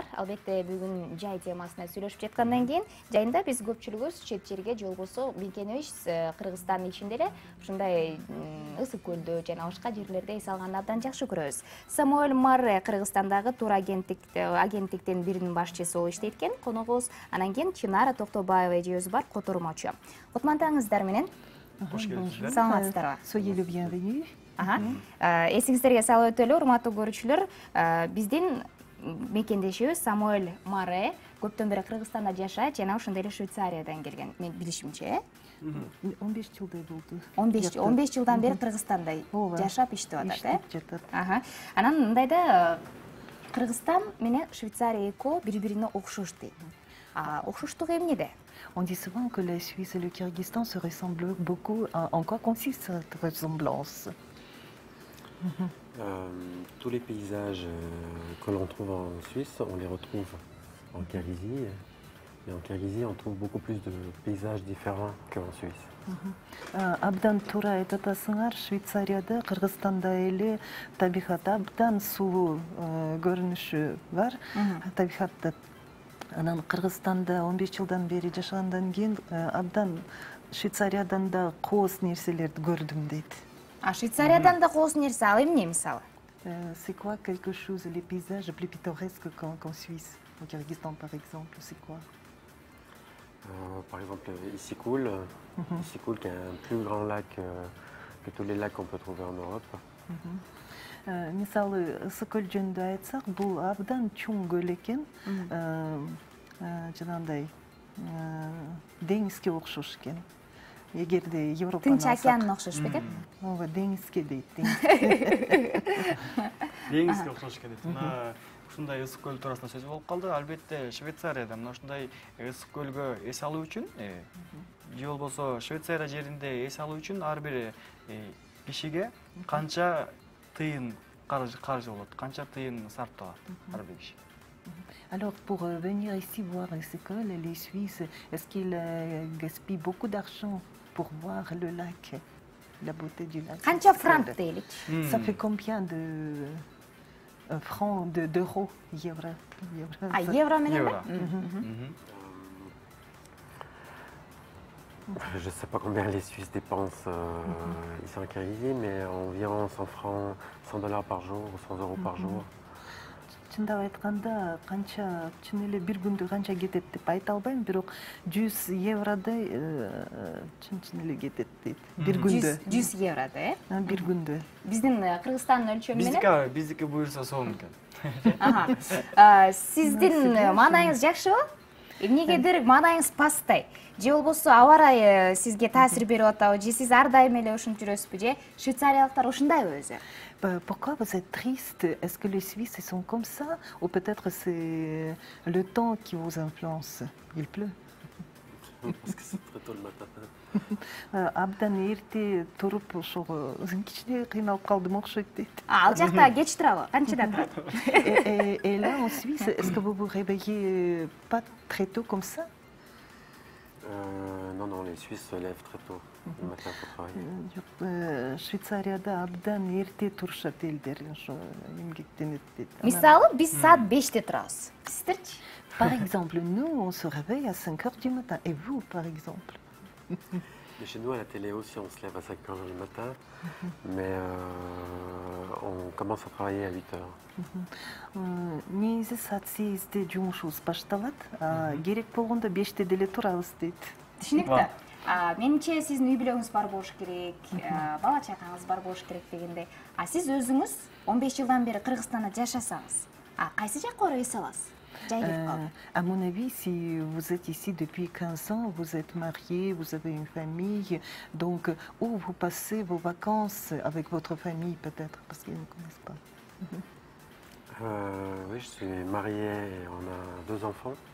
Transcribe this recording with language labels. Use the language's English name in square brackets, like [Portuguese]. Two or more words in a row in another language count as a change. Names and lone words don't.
[Kyrgyz] Албетте бүгүн жай темасына сүйлөшүп жаткандан кийин жайында биз көпчүлүгүбүз чет жерге же болбосо мекенибиз Кыргызстандын ичинде эле ушундай ысык көлдө жана башка жерлерде эс алганды абдан жакшы көрөбүз. Самуэль Марре Кыргызстандагы тур агенттиктин биринин башчысы болуп иштейт экен. Коногубуз анан кийин Чынара Токтобаева эжебиз бар, котормочу. Кутмандаңыздар менен. Хош келипсиздер. Саламатсыздарбы? [French] Soyez le bienvenu. [Kyrgyz] Эсиңиздерге салып өтөлү, урматтуу көрүүчүлөр, биздин мекендешибиз Самуэль Маре көптөн бери Кыргызстанда жашайт жана ошондой эле Швейцариядан келген, мен билишимче. 15 жылдай болду. 15 жылдан бери Кыргызстанда жашап иштеп атат, Анан мындайда Кыргызстан менен Швейцария экөө бири-бирине окшош дейт. Окшоштугу эмнеде? [French] On dit souvent que la Suisse et le Kyrgyzstan se ressemblent beaucoup. En quoi consiste cette ressemblance? Tous les paysages que l'on trouve en Suisse, on les retrouve en Kirghizie. Et en Kirghizie, on trouve beaucoup plus de paysages différents qu'en Suisse. [Kyrgyz] Абдан туура айтып атасыңар, Швейцарияда, Кыргызстанда эле табигат абдан сулуу көрүнүшү бар. Табигатта анан Кыргызстанда 15 жылдан бери жашагандан кийин абдан Швейцариядан да кооз нерселерди көрдүм дейт. Швейцариядан да кооз нерсе, ал эмне мисалы? [French] C'est quoi quelque chose, les paysages plus pittoresques qu'en Suisse? Au Kyrgyzstan par exemple, c'est quoi? Par exemple, Issy-Kul, qui est un plus grand lac que tous les lacs qu'on peut trouver en Europe. [Kyrgyz] Мисалы, ысык көл жөнүндө айтсак, бул абдан чоң көл экен. Жанагындай деңизге окшош экен. Эгерде Европаны Тынч океанына окшош бекен? Ооба, деңизге дейт. Деңизге окшош экен дейт. Мына ушундай ысык көл туурасында сөз болуп калды. Албетте Швейцарияда мына ушундай ысык көлгө эс алуу үчүн, же болбосо Швейцария жеринде эс алуу үчүн ар бир кишиге канча тыйын каржы болот, канча тыйын сарпталат ар бир киши. [French] Alors, pour venir ici voir les écoles, les Suisses, est-ce qu'ils gaspillent beaucoup d'argent pour voir le lac, la beauté du lac? [Kyrgyz] Канча франк дейли? [French] Ça fait combien de francs, d'euros, [Kyrgyz] евро? Евро менен? [French] Je ne sais pas combien les Suisses dépensent ici en Kirghizie, mais environ 100 francs, 100 dollars par jour, 100 euros par jour. [Kyrgyz] Чындап айтканда, канча чын эле бир күндө канча кетет деп айта албайм, бирок 100 евродай чын эле кетет дейт. Бир күндө. 100 евродай, Бир күндө. Биздин Кыргызстандын өлчөмү менен? Биздики буюрса сонун экен. Сиздин маанайыңыз жакшыбы? Эмнегедир маанайыңыз пастай? Же болбосо аба ырайы сизге таасир берип атабы? Же сиз ар дайым эле ушинтип жүрөсүзбү? Же швейцариялыктар ушундайбы өзү? [French] Pourquoi vous êtes triste? Est-ce que les Suisses sont comme ça? Ou peut-être c'est le temps qui vous influence? Il pleut? Parce que c'est très tôt le matin. [Kyrgyz] Абдан эрте туруп ошого кичине кыйналып калдым окшойт дейт. Ал жакта кеч турабы? Канчада турат? [French] Et là en Suisse, est-ce que vous vous réveillez pas très tôt comme ça? Non, les Suisses se lèvent très tôt le matin pour travailler. [Kyrgyz] Швейцарияда абдан эрте турушат элдер, ошо эмгектенет дейт. Мисалы, биз саат 5те турабыз. Сиздерчи? [French] Par exemple, nous, on se réveille à 5 heures du matin. Et vous, par exemple? Mais chez nous, à la télé aussi, on se lève à 5 heures du matin, mais on commence à travailler à 8 heures. [Kyrgyz] Негизи саат 8те жумушубуз башталат, керек болгондо 5те деле турабыз дейт. Түшүнүктүү. Менимче сиздин үй бүлөңүз бар болуш керек, бала чакаңыз бар болуш керек дегендей. Сиз өзүңүз 15 жылдан бери Кыргызстанда жашасаңыз, кайсы жакка эс аласыз? [French] À mon avis, si vous êtes ici depuis 15 ans, vous êtes marié, vous avez une famille, donc où vous passez vos vacances avec votre famille peut-être, parce qu'ils ne connaissent pas. Oui, je suis marié et on a 2 enfants.